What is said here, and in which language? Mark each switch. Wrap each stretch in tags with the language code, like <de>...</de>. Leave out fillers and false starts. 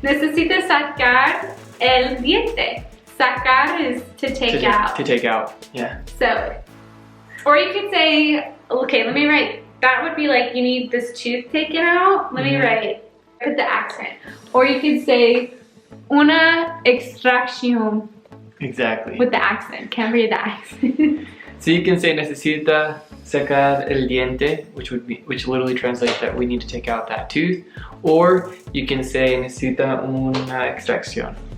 <es>Necesita sacar el diente.</es> <en>Sacar is to take out. To take out, yeah. So, or you could say, okay, let me write. That would be like you need this tooth taken out. Let me write, put the accent. Or you could say,</en> <es>una extracción.</es> <en>Exactly. With the accent, can't read the accent. So you can say</en> <es>necesita sacar el diente,</es> <en>which literally translates that we need to take out that tooth. Or you can say</en> <es>necesita una extracción.</es>